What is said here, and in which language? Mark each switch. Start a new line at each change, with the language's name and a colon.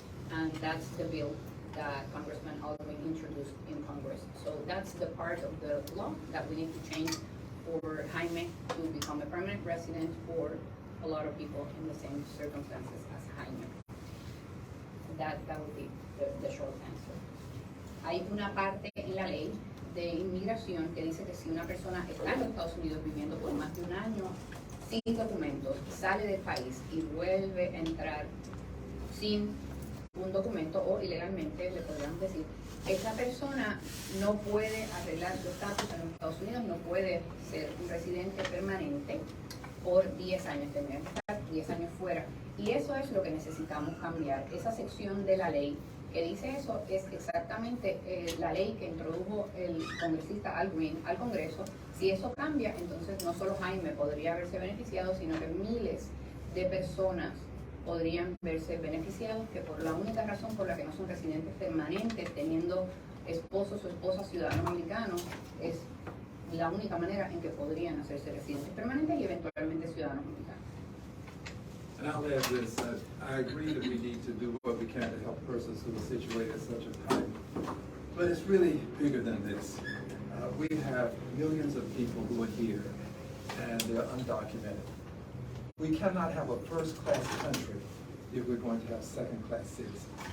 English: And that's the bill that Congressman Aldwin introduced in Congress. So that's the part of the law that we need to change for Jaime to become a permanent resident, or a lot of people in the same circumstances as Jaime. That would be the short answer.
Spanish: Hay una parte en la ley de inmigración que dice que si una persona está en los Estados Unidos viviendo por más de un año sin documentos, sale del país y vuelve a entrar sin un documento o ilegalmente, le podríamos decir, esa persona no puede arreglar su estatus en los Estados Unidos, no puede ser un residente permanente por 10 años, tendría que estar 10 años fuera. Y eso es lo que necesitamos cambiar. Esa sección de la ley que dice eso es exactamente la ley que introdujo el congresista Al Green al Congreso. Si eso cambia, entonces no solo Jaime podría haberse beneficiado, sino que miles de personas podrían verse beneficiados, que por la única razón por la que no son residentes permanentes, teniendo esposos o esposas ciudadanos americanos, es la única manera en que podrían hacerse residentes permanentes y eventualmente ciudadanos americanos.
English: And I'll add this, I agree that we need to do what we can to help persons who are situated at such a time, but it's really bigger than this. We have millions of people who are here, and they're undocumented. We cannot have a first-class country if we're going to have second-class citizens.